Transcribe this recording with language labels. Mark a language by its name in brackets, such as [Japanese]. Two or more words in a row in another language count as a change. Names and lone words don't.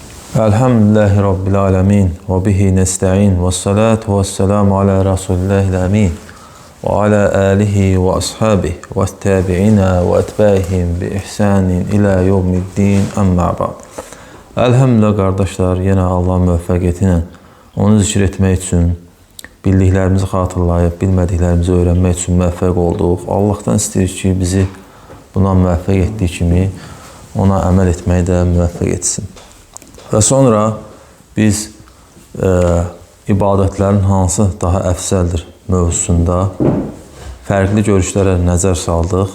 [Arabic] الحمد لله رب العالمين وبه نستعين والصلاة والسلام على رسول الله الأمين وعلى آله وأصحابه والتابعين وأتباعهم بإحسان إلى يوم الدين أما بعد. [Turkish] Elhamdülillah kardeşler, [Azerbaijani] yine Allah'ın müvəffəqiyyəti ilə onu zikr etmək üçün, bildiklərimizi xatırlayıb, bilmədiklərimizi öyrənmək üçün müvəffəq olduq. Allah'tan istəyirik ki, bizi buna müvəffəq etdiyi kimi ona əməl etməyi də müvəffəq etsin. Və sonra biz ibadətlərin hansı daha əfsəldir mövzusunda fərqli görüşlərə nəzər saldıq.